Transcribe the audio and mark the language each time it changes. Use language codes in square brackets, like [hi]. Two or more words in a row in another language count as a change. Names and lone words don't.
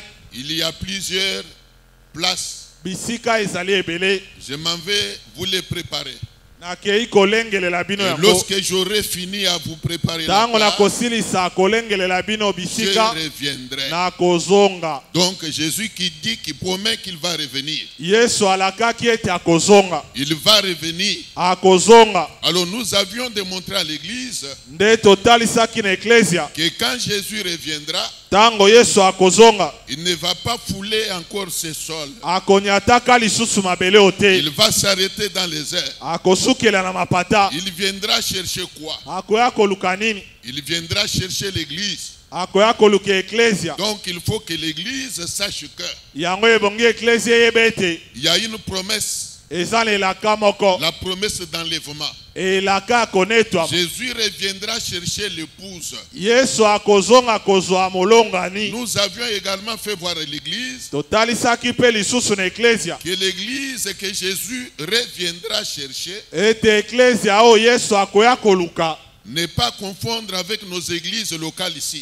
[fr] il y a plusieurs places. [ln] bisika ezali ebele. [fr] Je m'en vais vous les préparer. [ln] Nakei kolengelela bino [fr] Et [ln] yango. [fr] lorsque j'aurai fini à vous préparer la [ln] Tango na [fr] place, [ln] kosilisa kolengelela bino [fr] je [ln] bisika [fr] reviendrai. [ln] na kozonga. [fr] Donc Jésus qui promet qu'il va revenir. [ln] Yesu alakaki ete akozonga. [fr] Il va revenir. [ln] Akozonga. [fr] Alors nous avions démontré à l'église [ln] Nde totalisaki na eklezia. [fr] que quand Jésus reviendra, [ln] Tango Yesu akozonga, [fr] il ne va pas fouler encore ses sols. [ln] akonyataka lisusu mabele ote. [fr] Il va s'arrêter dans les airs. [ln] Akosukela na mapata. [fr] Il viendra chercher quoi? [ln] Akoya koluka nini? [fr] Il viendra chercher l'église. [ln] Akoya koluka eklezia. [fr] Donc il faut que l'église sache que [ln] Yango ebongi eklezia yebete. [fr] il y a une promesse La promesse d'enlèvement. Jésus Jésus reviendra chercher l'épouse. Nous avions également fait voir à l'église que l'église que Jésus reviendra chercher ne pas confondre avec nos églises locales ici.